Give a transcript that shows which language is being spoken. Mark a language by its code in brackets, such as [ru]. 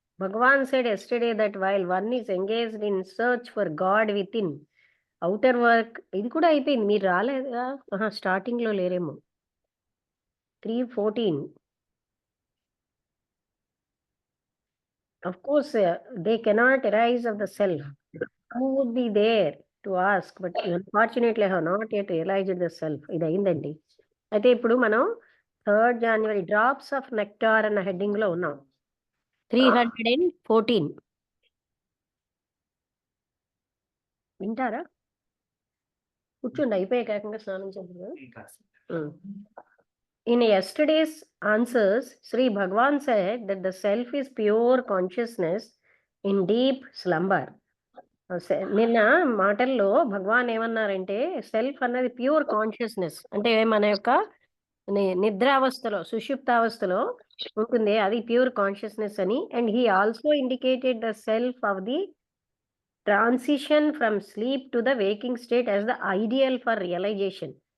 [en] Bhagavan said yesterday that while one is engaged in search for God within, outer work, [te] ఇది కూడా అయిపోయింది. మీరు రాలేదా? స్టార్టింగ్ లో లేరేమో. [en] 3:14 of course they cannot arise of the self. Who would be there to ask? But unfortunately I have not yet realized the self. [te] ఇది అయిందండి. అయితే ఇప్పుడు మనం 3rd January drops of nectar అన్న హెడ్డింగ్ లో ఉన్నాం. 314 వింటారా? కూర్చోండి, అయిపోయాక ఏకంగా స్నానం చేద్దాం. [en] In yesterday's answers, Sri Bhagavan said that the self is pure consciousness in deep slumber. [te] నిన్న మాటల్లో భగవాన్ ఏమన్నారంటే సెల్ఫ్ అన్నది ప్యూర్ కాన్షియస్నెస్, అంటే మన యొక్క నిద్రావస్థలో, సుషుప్తావస్థలో ఉంటుంది, అది ప్యూర్ కాన్షియస్నెస్ అని. [en] And he also indicated the self of the transition from sleep to the waking state as the ideal for realization.